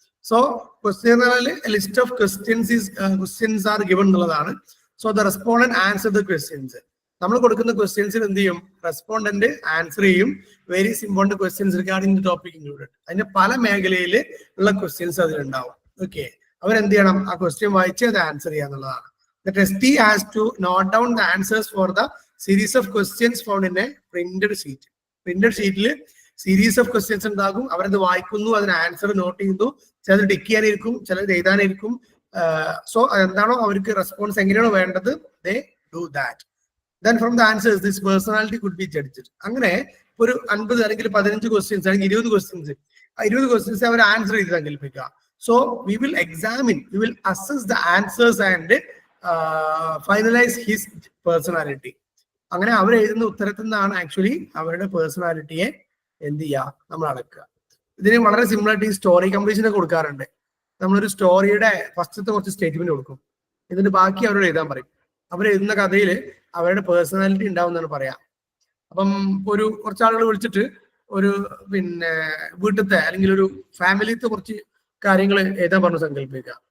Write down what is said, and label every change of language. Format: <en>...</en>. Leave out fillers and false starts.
<en>so question list of questions are given</en> <ml>എന്നുള്ളതാണ്.</ml> <en>So the respondent answer the questions.</en> <ml>നമ്മൾ കൊടുക്കുന്ന ക്വസ്റ്റ്യൻസിൽ എന്ത് ചെയ്യും, റെസ്പോണ്ടന്റ് ആൻസർ ചെയ്യും.</ml> <en>Very important questions regarding the topic included.</en> <ml>അതിന്റെ പല മേഖലയിൽ ഉള്ള ക്വസ്റ്റ്യൻസ് അതിലുണ്ടാവും. ഓക്കെ, അവരെന്ത് ചെയ്യണം, ആ ക്വസ്റ്റ്യൻ വായിച്ച് അത് ആൻസർ ചെയ്യുക എന്നുള്ളതാണ്.</ml> <en>The testee has to note down the answers for the series of questions found in a printed sheet.</en> <ml>Printed sheetൽ</ml> <en>series of questions</en> <ml>ഉണ്ടാകും. അവരത് വായിക്കുന്നു, അതിന് ആൻസർ നോട്ട് ചെയ്യുന്നു. ചിലത് ടിക്ക് ചെയ്യാനിരിക്കും, ചിലത് എഴുതാനിരിക്കും. സോ എന്താണോ അവർക്ക് റെസ്പോൺസ് എങ്ങനെയാണോ വേണ്ടത്,</ml> <en>they do that. Then from the answers this personality could be judged.</en> <ml>അങ്ങനെ ഒരു 50 അല്ലെങ്കിൽ 15 ക്വസ്റ്റ്യൻസ് അല്ലെങ്കിൽ 20 ക്വസ്റ്റ്യൻസ്, 20 ക്വസ്റ്റ്യൻസ് അവർ ആൻസർ ചെയ്ത് സങ്കല്പിക്കുക.</ml> <en>so we will examine, we will assess the answers and</en> <ml>finalise his personality. അങ്ങനെ അവർ എഴുതുന്ന ഉത്തരത്തിൽ നിന്നാണ് ആക്ച്വലി അവരുടെ പേഴ്സണാലിറ്റിയെ എന്ത് ചെയ്യുക, നമ്മൾ അളക്കുക. ഇതിന് വളരെ സിമ്പിൾ ആയിട്ട് ഈ സ്റ്റോറി കംപ്ലീഷനെ കൊടുക്കാറുണ്ട്. നമ്മളൊരു സ്റ്റോറിയുടെ ഫസ്റ്റത്തെ കുറച്ച് സ്റ്റേറ്റ്മെന്റ് കൊടുക്കും, എന്നിട്ട് ബാക്കി അവരോട് എഴുതാൻ പറയും. അവർ എഴുതുന്ന കഥയിൽ അവരുടെ പേഴ്സണാലിറ്റി ഉണ്ടാവും എന്നാണ് പറയാം. അപ്പം കുറച്ച് ആളുകൾ വിളിച്ചിട്ട് ഒരു വീട്ടിലത്തെ അല്ലെങ്കിൽ ഒരു ഫാമിലിത്തെ കുറച്ച് കാര്യങ്ങൾ എഴുതാൻ പറഞ്ഞു സങ്കല്പിക്കുക.</ml>